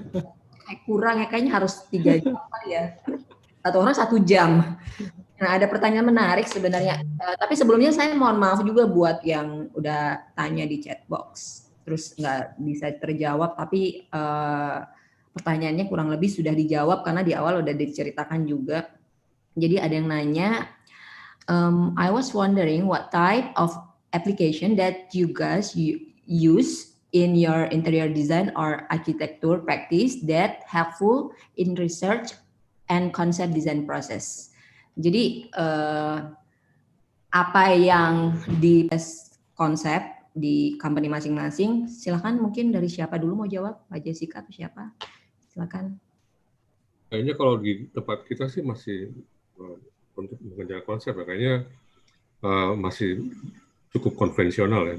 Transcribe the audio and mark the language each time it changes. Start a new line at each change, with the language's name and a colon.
Indonesian: Kayak kurang ya, kayaknya harus 3 jam ya. Satu orang 1 jam. Nah, ada pertanyaan menarik sebenarnya. Tapi sebelumnya saya mohon maaf juga buat yang udah tanya di chat box, terus nggak bisa terjawab. Tapi pertanyaannya kurang lebih sudah dijawab karena di awal udah diceritakan juga. Jadi ada yang nanya,
English: I was wondering what type of application that you guys use in your interior design or architecture practice that helpful in research and concept design process.
Indonesian: Jadi apa yang di konsep di company masing-masing, silakan mungkin dari siapa dulu mau jawab, Pak Jessica atau siapa? Silakan. Kayaknya kalau di tempat kita sih masih untuk mengejar konsep, kayaknya masih cukup konvensional ya.